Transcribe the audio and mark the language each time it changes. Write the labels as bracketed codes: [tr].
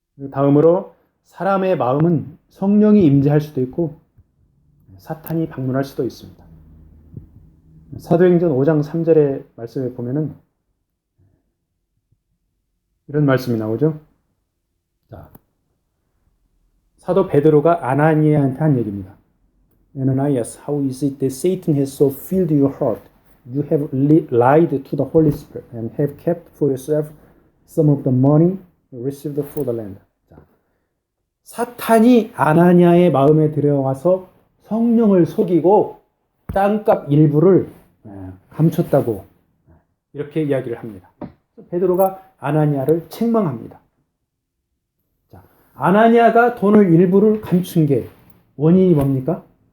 [ko] 다음으로 사람의 마음은 성령이 임재할 수도 있고 사탄이 방문할 수도 있습니다. 사도행전 5장 3절의 말씀에 보면은 이런 말씀이 나오죠. 자, 사도 베드로가 아나니아한테 한 얘기입니다. [en] Ananias, how is it that Satan has so filled your heart? You have lied to the Holy Spirit and have kept for yourself some of the money received for the land. [ko] 자, 사탄이 아나니아의 마음에 들어와서 성령을 속이고 땅값 일부를 감췄다고 이렇게 이야기를 합니다. 베드로가 아나니아를 책망합니다. 자, 아나니아가 돈을 일부를 감춘 게 원인이 뭡니까?